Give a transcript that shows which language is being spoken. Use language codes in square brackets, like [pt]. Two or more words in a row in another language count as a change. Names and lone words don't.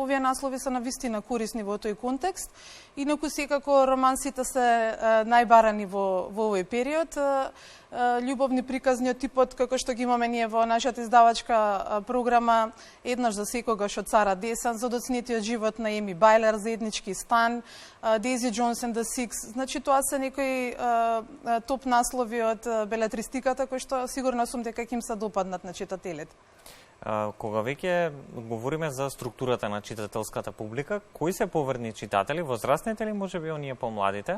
[mk] Овие наслови се навистина корисни во тој контекст. Инаку секако романсите се најбарани во овој период. Љубовни приказни од типот како што ги имаме ние во нашата издавачка програма Еднаш за секогаш од Сара Десен, Задоцнетиот живот на Еми Бајлер, Заеднички стан, Дейзи Джонс and the Six. Значи тоа се некои топ наслови од белетристиката кои што сигурно сум дека ќе им се допаднат на читателите. Кога веќе говориме за структурата на читателската публика, кои се поверни читатели, возрастните или можеби оние помладите?